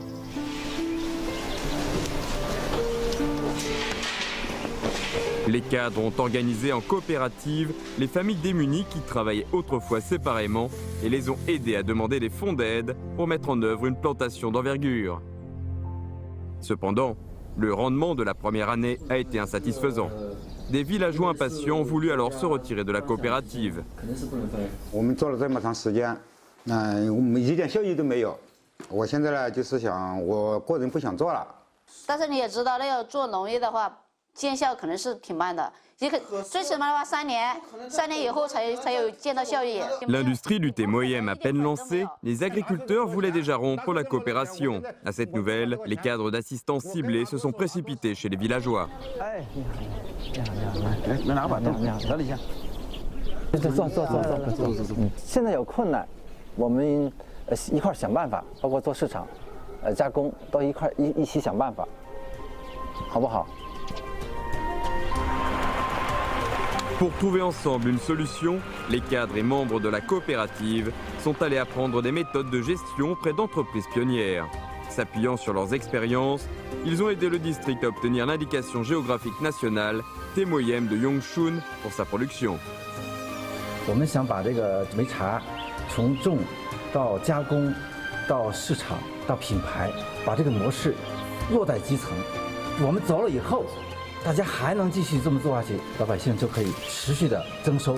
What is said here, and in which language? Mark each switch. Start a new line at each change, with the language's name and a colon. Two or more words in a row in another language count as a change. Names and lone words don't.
French: Les cadres ont organisé en coopérative les familles démunies qui travaillaient autrefois séparément et les ont aidés à demander des fonds d'aide pour mettre en œuvre une plantation d'envergure. Cependant, le rendement de la première année a été insatisfaisant. Des villageois impatients ont voulu alors se retirer de la coopérative.
Chinese: 我们做了这么长时间，我们一点效益都没有。我现在呢，就是想，我个人不想做了。但是你也知道，那要做农业的话，见效可能是挺慢的，最起码的话3年以后才有见到效益。
French: L'industrie du thé moyem à peine lancée, les agriculteurs voulaient déjà rompre la coopération. À cette nouvelle, les cadres d'assistance ciblée se sont précipités chez les villageois.
Chinese: 现在有困难，我们一块想办法，包括做市场、加工，都一起想办法，好不好？
French: Pour trouver ensemble une solution, les cadres et membres de la coopérative sont allés apprendre des méthodes de gestion près d'entreprises pionnières. S'appuyant sur leurs expériences, ils ont aidé le district à obtenir l'indication géographique nationale thé moyem de Yongshun pour sa production.
Chinese: 我们想把这个潍茶从种到加工到市场到品牌，把这个模式落在基层。我们走了以后， 大家还能继续这么做下去，老百姓就可以持续的增收。